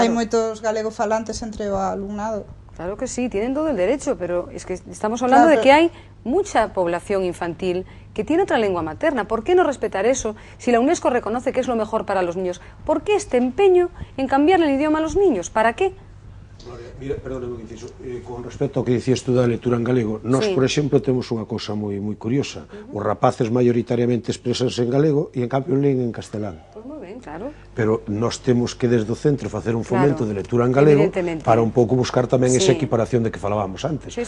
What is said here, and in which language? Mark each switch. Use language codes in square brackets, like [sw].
[gl] Hai moitos galego falantes entre o alumnado. [es] Claro que sí, tienen todo el derecho, pero es que estamos hablando de que hay mucha población infantil que tiene otra lengua materna. ¿Por qué no respetar eso si la UNESCO reconoce que es lo mejor para los niños? ¿Por qué este empeño en cambiarle el idioma a los niños? ¿Para qué? Mira, perdóname un inciso, [gl] con respecto ao que dicías tú da lectura en galego, nós, por exemplo, temos unha cousa moi curiosa. Os rapaces maioritariamente expresanse en galego e, en cambio, leen en castelán. Pues moi ben, claro. Pero nós temos que, desde o centro, facer un fomento de lectura en galego para un pouco buscar tamén esa equiparación de que falábamos antes.